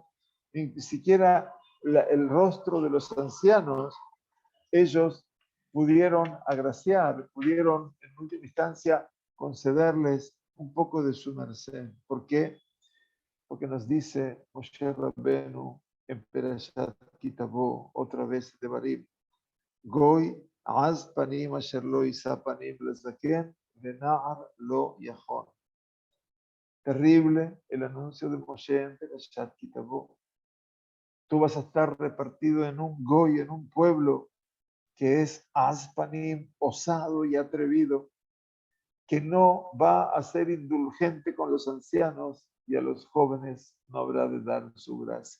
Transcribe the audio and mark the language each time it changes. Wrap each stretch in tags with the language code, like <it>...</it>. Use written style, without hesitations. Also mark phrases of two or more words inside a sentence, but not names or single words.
<es>Ni siquiera el rostro de los ancianos, ellos pudieron agraciar, pudieron en última instancia concederles un poco de su merced. ¿Por qué? Porque nos dice Moshe Rabbenu en Perashat Kitabo, otra vez de Barim,</es> <he>גוי עז פנים אשר לא ישא פנים לזקן ונער לא יחן.</he> <es>Terrible el anuncio de Moshe en Perashat Kitabo. Tú vas a estar repartido en un Goy, en un pueblo que es Aspanim, osado y atrevido, que no va a ser indulgente con los ancianos y a los jóvenes no habrá de dar su gracia.</es>